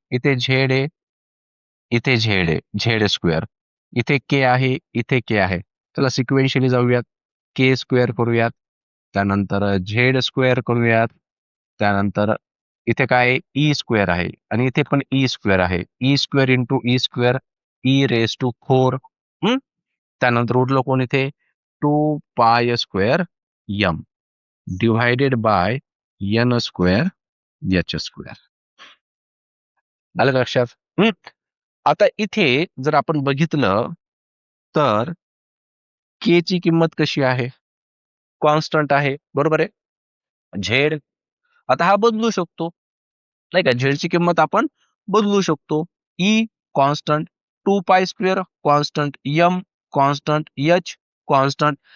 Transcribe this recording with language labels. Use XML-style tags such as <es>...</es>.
<mr>इथे झेड आहे, इथे झेड आहे, झेड स्क्वेअर. इथे के आहे, इथे के आहे. चला सिक्वेन्शियली जाऊयात. के स्क्वेअर करूयात, त्यानंतर झेड स्क्वेअर करूयात, त्यानंतर इथे काय ई स्क्वेअर आहे आणि इथे पण ई स्क्वेअर आहे.</mr> <en>E square into E square E raise to 4.</en> <mr>त्यानंतर उरलं कोण इथे?</mr> <en>2 pi square M divided by N square H square.</en> <mr>आलं का लक्षात? आता इथे जर आपण बघितलं तर के ची किंमत कशी आहे? कॉन्स्टंट आहे, बरोबर आहे. झेड आता हा बदलू शकतो नाही का? झेडची किंमत आपण बदलू शकतो. E constant, 2 pi square constant, M constant, H constant.</mr>